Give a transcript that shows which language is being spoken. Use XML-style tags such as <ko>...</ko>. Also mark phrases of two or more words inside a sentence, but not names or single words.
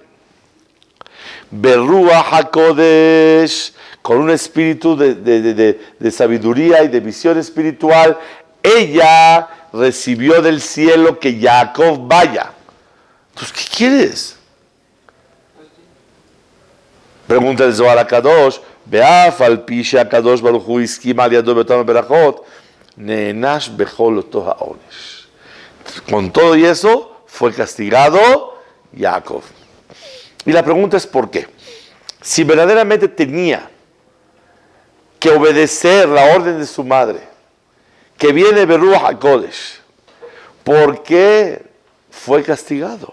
<he>ברוח הקודש,</he> <es>con un espíritu de sabiduría y de visión espiritual, ella recibió del cielo que Jacob vaya. Entonces, ¿qué quieres? Pregunta el Zohar HaKadosh,</es> <he>באף על פי שהקדוש ברוך הוא הסכים על ידו באותם ברכות, נענש בכל אותו העונש.</he> <es>Con todo y eso, fue castigado Jacob. Y la pregunta es ¿por qué? Si verdaderamente tenía que obedecer la orden de su madre, que viene de</es> <he>רוח הקודש,</he> <es>¿por qué fue castigado?</es>